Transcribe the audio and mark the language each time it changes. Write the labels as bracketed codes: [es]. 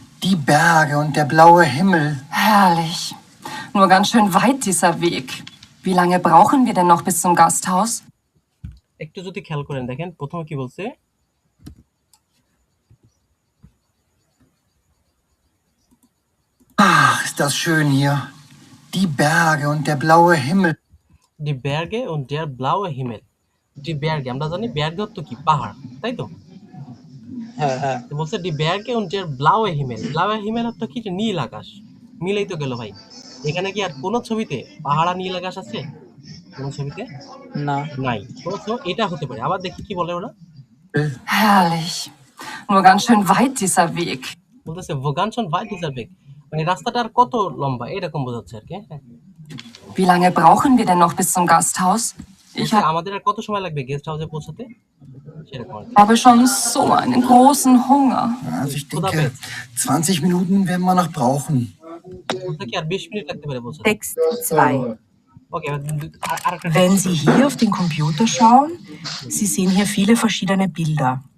[de] Die Berge und der blaue Himmel. herrlich. Nur ganz schön weit dieser Weg. Wie lange brauchen wir denn noch bis zum Gasthaus? [bn] একটু যদি খেয়াল করেন দেখেন প্রথমে কি বলছে, [de] Ach, ist das schön hier. Die Berge und der blaue Himmel. ডি ব্যার্গে und der blaue Himmel। [bn] D ব্যার্গে আমরা জানি ব্যার্গে অর্থ কি পাহাড়, তাই তো? হ্যাঁ হ্যাঁ তো বলছে D ব্যার্গে [de] und der blaue Himmel। blaue Himmel [bn] অর্থ কি? যে নীল আকাশ। মিলেই তো গেল ভাই। এখানে কি আর কোনো ছবিতে পাহাড় আর নীল আকাশ আছে? কোনো ছবিতে না নাই। তো এটা হতে পারে। আবার দেখি কি বলে ওরা। [de] Herrlich. Nur ganz schön weit dieser Weg. [bn] বলতেছে [de] wo ganz schön weit dieser Weg। [bn] মানে রাস্তাটা আর কত লম্বা এরকম বোঝাচ্ছে আর কি। হ্যাঁ, [de] Wie lange brauchen wir denn noch bis zum Gasthaus? Ich [bn] বলছে, আমাদের আর কত সময় লাগবে গেস্ট হাউসে পৌঁছাতে, সেরকম আর কি। [de] habe schon so einen großen Hunger. Also ich Oder denke, 20 Minuten werden wir noch brauchen. [bn] বলছে কি আর 20 মিনিট লাগতে পারে পৌঁছাতে। [de] Text 2. [bn] ওকে, আরেকটা [de] Wenn Sie hier auf den Computer schauen, Sie sehen hier viele verschiedene Bilder.